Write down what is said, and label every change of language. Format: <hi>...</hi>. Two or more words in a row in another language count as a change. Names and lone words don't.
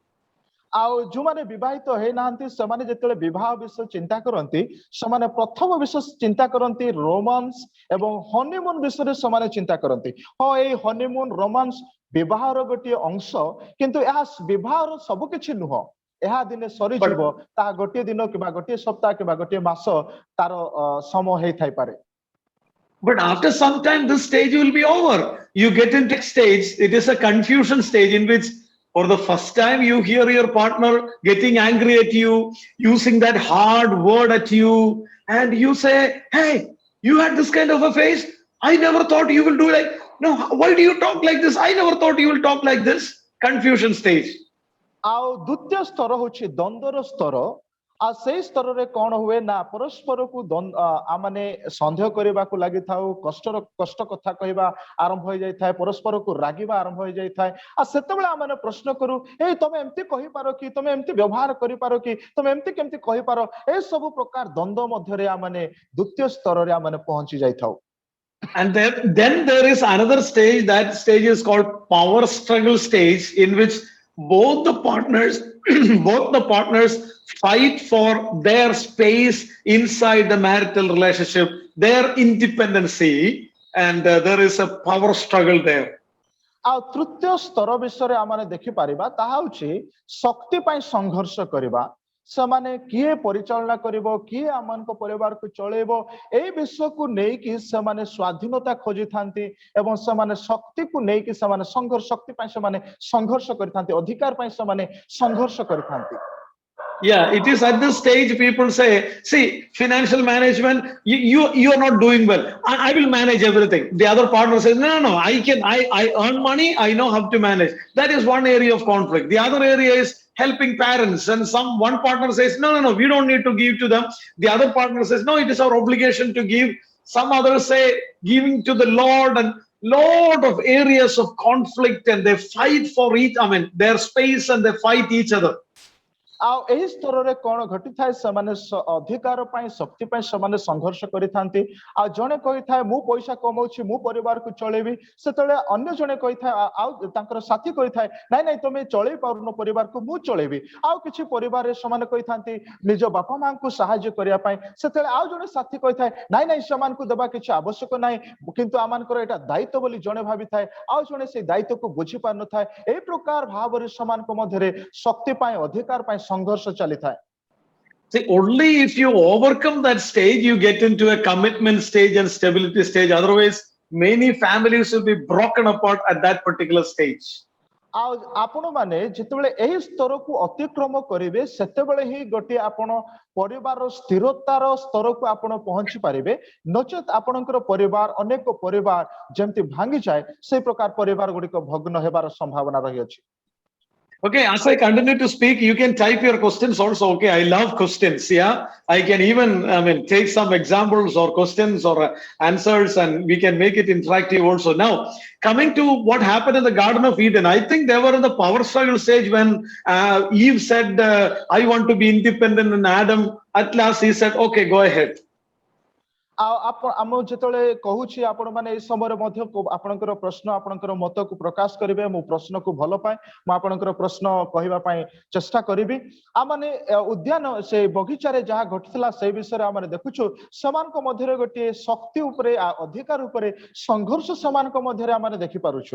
<or>ଆଉ ଯେଉଁମାନେ ବିବାହିତ ହେଇନାହାନ୍ତି ସେମାନେ ଯେତେବେଳେ ବିବାହ ବିଷୟ ଚିନ୍ତା କରନ୍ତି ସେମାନେ ପ୍ରଥମ ବିଷୟ ଚିନ୍ତା କରନ୍ତି ରୋମାନ୍ସ ଏବଂ ହନିମୁନ ବିଷୟରେ ସେମାନେ ଚିନ୍ତା କରନ୍ତି ହଁ ଏଇ</or> <en>honeymoon romance</en> <or>ବିବାହର ଗୋଟିଏ ଅଂଶ କିନ୍ତୁ ଏହା ବିବାହର ସବୁ କିଛି ନୁହଁ ଏହା ଦିନେ ସରିଯିବ ତାହା ଗୋଟିଏ ଦିନ କିମ୍ବା ଗୋଟିଏ ସପ୍ତାହ କିମ୍ବା ଗୋଟିଏ ମାସ ତାର ସମୟ ହେଇଥାଇପାରେ</or> <en>But after some time, this stage will be over. You get into next stage. It is a confusion stage in which for the first time you hear your partner getting angry at you, using that hard word at you, and you say, hey, you had this kind of a face. I never thought you will do like, no, why do you talk like this? I never thought you will talk like this. Confusion stage.</en> <or>ଆଉ ଦ୍ୱିତୀୟ ସ୍ତର ହେଉଛି ଦ୍ୱନ୍ଦ୍ୱର ସ୍ତର ଆଉ ସେଇ ସ୍ତରରେ କଣ ହୁଏ ନା ପରସ୍ପରକୁ ମାନେ ସନ୍ଦେହ କରିବାକୁ ଲାଗିଥାଉ କଷ୍ଟ କଥା କହିବା ଆରମ୍ଭ ହେଇଯାଇଥାଏ ପରସ୍ପରକୁ ରାଗିବା ଆରମ୍ଭ ହେଇଯାଇଥାଏ ଆଉ ସେତେବେଳେ ଆମେ ପ୍ରଶ୍ନ କରୁ ଏଇ ତମେ ଏମିତି କହିପାର କି ତମେ ଏମିତି ବ୍ୟବହାର କରିପାର କି ତମେ ଏମିତି କେମିତି କହିପାର ଏ ସବୁ ପ୍ରକାର ଦ୍ୱନ୍ଦ୍ୱ ମଧ୍ୟରେ ଆମେ ଦ୍ୱିତୀୟ ସ୍ତରରେ ଆମେ ପହଞ୍ଚି ଯାଇଥାଉ</or> <en>And then there is another stage. That stage is called power struggle stage, in which both the partners both the partners fight for their space inside the marital relationship, their independency, and there is a power struggle there.</en> <or>ଆଉ ତୃତୀୟ ସ୍ତର ବିଷୟରେ ଆମେ ଦେଖିପାରିବା ତାହା ହେଉଛି ଶକ୍ତି ପାଇଁ ସଂଘର୍ଷ କରିବା ସେମାନେ କିଏ ପରିଚାଳନା କରିବ କିଏ ଆମମାନଙ୍କ ପରିବାରକୁ ଚଳେଇବ ଏଇ ବିଷୟକୁ ନେଇକି ସେମାନେ ସ୍ୱାଧୀନତା ଖୋଜିଥାନ୍ତି ଏବଂ ସେମାନେ ଶକ୍ତିକୁ ନେଇକି ସେମାନେ ଶକ୍ତି ପାଇଁ ସେମାନେ ସଂଘର୍ଷ କରିଥାନ୍ତି ଅଧିକାର ପାଇଁ ସେମାନେ ସଂଘର୍ଷ କରିଥାନ୍ତି</or> <en>Yeah, it is at this stage people say, see, financial management, you are not doing well. I will manage everything. The other partner says, no, I earn money, I know how to manage. That is one area of conflict. The other area is helping parents, and one partner says, no, we don't need to give to them. The other partner says, no, it is our obligation to give. Some others say giving to the Lord, and lot of areas of conflict, and they fight for their space, and they fight each other.</en> <or>ଆଉ ଏହି ସ୍ତରରେ କଣ ଘଟିଥାଏ ସେମାନେ ଅଧିକାର ପାଇଁ ଶକ୍ତି ପାଇଁ ସେମାନେ ସଂଘର୍ଷ କରିଥାନ୍ତି ଆଉ ଜଣେ କହିଥାଏ ମୁଁ ପଇସା କମାଉଛି ମୁଁ ପରିବାରକୁ ଚଳେଇବି ସେତେବେଳେ ଅନ୍ୟ ଜଣେ କହିଥାଏ ଆଉ ତାଙ୍କର ସାଥୀ କହିଥାଏ ନାଇଁ ନାଇଁ ତମେ ଚଳେଇ ପାରୁନ ପରିବାରକୁ ମୁଁ ଚଳେଇବି ଆଉ କିଛି ପରିବାରରେ ସେମାନେ କହିଥାନ୍ତି ନିଜ ବାପା ମାଙ୍କୁ ସାହାଯ୍ୟ କରିବା ପାଇଁ ସେତେବେଳେ ଆଉ ଜଣେ ସାଥୀ କହିଥାଏ ନାଇଁ ନାଇଁ ସେମାନଙ୍କୁ ଦେବା କିଛି ଆବଶ୍ୟକ ନାହିଁ କିନ୍ତୁ ଆମମାନଙ୍କର ଏଇଟା ଦାୟିତ୍ୱ ବୋଲି ଜଣେ ଭାବିଥାଏ ଆଉ ଜଣେ ସେଇ ଦାୟିତ୍ୱକୁ ବୁଝି ପାରିନଥାଏ ଏହି ପ୍ରକାର ଭାବରେ ସେମାନଙ୍କ ମଧ୍ୟରେ ଶକ୍ତି ପାଇଁ ଅଧିକାର ପାଇଁ ସଂଘର୍ଷ ଚାଲିଥାଏ</or> <en>See, only if you overcome that stage, you get into a commitment stage and stability stage. Otherwise, many families will be broken apart at that particular stage.</en> <or>ଆଉ ଆପଣ ମାନେ ଯେତେବେଳେ ଏହି ସ୍ତରକୁ ଅତିକ୍ରମ କରିବେ ସେତେବେଳେ ହିଁ ଗୋଟିଏ ଆପଣ ପରିବାରର ସ୍ଥିରତାର ସ୍ତରକୁ ଆପଣ ପହଞ୍ଚି ପାରିବେ ନଚେତ ଆପଣଙ୍କର ପରିବାର ଅନେକ ପରିବାର ଯେମିତି ଭାଙ୍ଗିଯାଏ ସେଇ ପ୍ରକାର ପରିବାର ଗୁଡିକ ଭଗ୍ନ ହେବାର ସମ୍ଭାବନା ରହିଅଛି</or> <en>Okay, as I continue to speak, you can type your questions also. Okay, I love questions. Yeah, I can even, take some examples or questions or answers, and we can make it interactive also. Now, coming to what happened in the Garden of Eden, I think they were in the power struggle stage when Eve said, "I want to be independent," and Adam, at last, he said, "Okay, go ahead."</en> <or>ଆମ ଯେତେବେଳେ କହୁଛି ଆପଣ ମାନେ ଏଇ ସମୟରେ ମଧ୍ୟ ଆପଣଙ୍କର ପ୍ରଶ୍ନ ଆପଣଙ୍କର ମତକୁ ପ୍ରକାଶ କରିବେ ମୁଁ ପ୍ରଶ୍ନକୁ ଭଲ ପାଏ ମୁଁ ଆପଣଙ୍କର ପ୍ରଶ୍ନ କହିବା ପାଇଁ ଚେଷ୍ଟା କରିବି ଆମମାନେ ଉଦ୍ୟାନ ସେ ବଗିଚାରେ ଯାହା ଘଟିଥିଲା ସେଇ ବିଷୟରେ ଆମେ ଦେଖୁଛୁ ସେମାନଙ୍କ ମଧ୍ୟରେ ଗୋଟିଏ ଶକ୍ତି ଉପରେ ଅଧିକାର ଉପରେ ସଂଘର୍ଷ ସେମାନଙ୍କ ମଧ୍ୟରେ ଆମେ ଦେଖିପାରୁଛୁ</or>